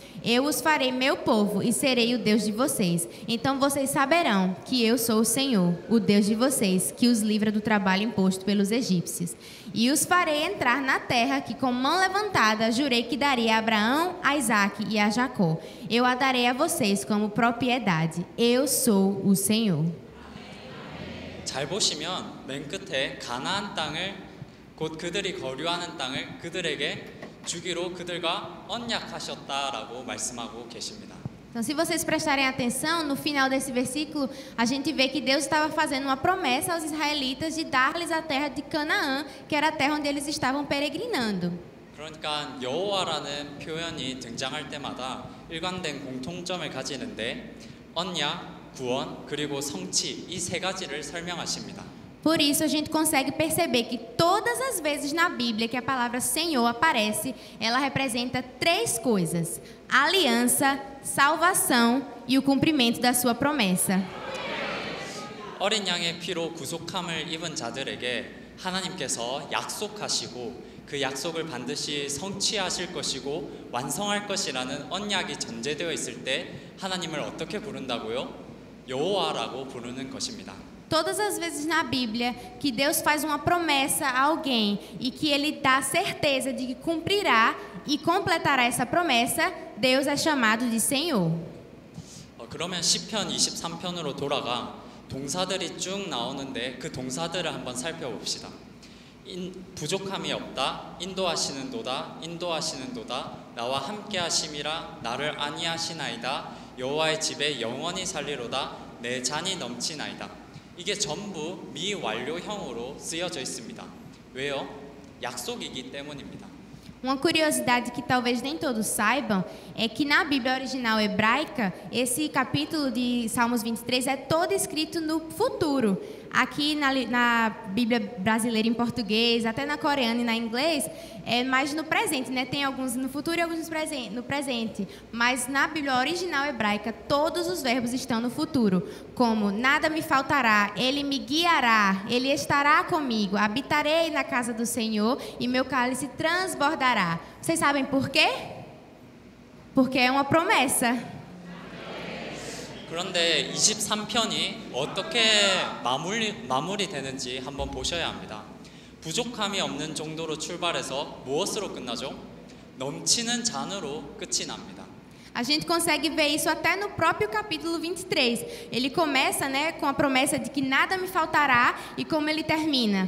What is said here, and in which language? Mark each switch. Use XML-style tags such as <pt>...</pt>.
<pt>Eu os farei meu povo e serei o Deus de vocês. Então vocês saberão que eu sou o Senhor, o Deus de vocês, que os livra do trabalho imposto pelos egípcios. E os farei entrar na terra que com mão levantada jurei que daria a Abraão, a Isaque e a Jacó. Eu a darei a vocês como propriedade. Eu sou o Senhor.</pt> <ko>잘 보시면 맨 끝에 가나안 땅을 곧 그들이 거류하는 땅을 그들에게 주기로 그들과 언약하셨다라고 말씀하고 계십니다.</ko> <pt>Então, se vocês prestarem atenção, no final desse versículo, a gente vê que Deus estava fazendo uma promessa aos israelitas de dar-lhes a terra de Canaã, que era a terra onde eles estavam peregrinando.</pt> <ko>그러니까 여호와라는 표현이 등장할 때마다 일관된 공통점을 가지는데 언약, 구원, 그리고 성취 이 세 가지를 설명하십니다.</ko> <pt>Por isso, a gente consegue perceber que todas as vezes na Bíblia que a palavra Senhor aparece, ela representa três coisas: aliança, salvação e o cumprimento da sua promessa.</pt> <ko>어린 양의 피로 구속함을 입은 자들에게 하나님께서 약속하시고 그 약속을 반드시 성취하실 것이고 완성할 것이라는 언약이 전제되어 있을 때 하나님을 어떻게 부른다고요? 여호와라고 부르는 것입니다.</ko> <pt>Todas as vezes na Bíblia que Deus faz uma promessa a alguém e que Ele dá certeza de que cumprirá e completará essa promessa, Deus é chamado de Senhor.</pt> <ko>그러면 시편 23편으로 돌아가 동사들이 쭉 나오는데 그 동사들을 한번 살펴봅시다. 부족함이 없다, 인도하시는도다, 인도하시는도다, 나와 함께하심이라 나를 안위하시나이다, 여호와의 집에 영원히 살리로다, 내 잔이 넘치나이다. 이게 전부 미완료형으로 쓰여져 있습니다. 왜요? 약속이기 때문입니다.</ko> <pt>Uma curiosidade que talvez nem todos saibam é que na Bíblia original hebraica, esse capítulo de Salmos 23 é todo escrito no futuro. Aqui na Bíblia brasileira em português, até na coreana e na inglês, é mais no presente, né? Tem alguns no futuro e alguns no presente. Mas na Bíblia original hebraica, todos os verbos estão no futuro. Como, nada me faltará, Ele me guiará, Ele estará comigo, habitarei na casa do Senhor e meu cálice transbordará. Vocês sabem por quê? Porque é uma promessa.</pt> <ko>그런데 23편이 어떻게 마무리되는지 한번 보셔야 합니다. 부족함이 없는 정도로 출발해서 무엇으로 끝나죠? 넘치는 잔으로 끝이 납니다.</ko> <pt>A gente consegue ver isso até no próprio capítulo 23. Ele começa, né, com a promessa de que nada me faltará e como ele termina?</pt>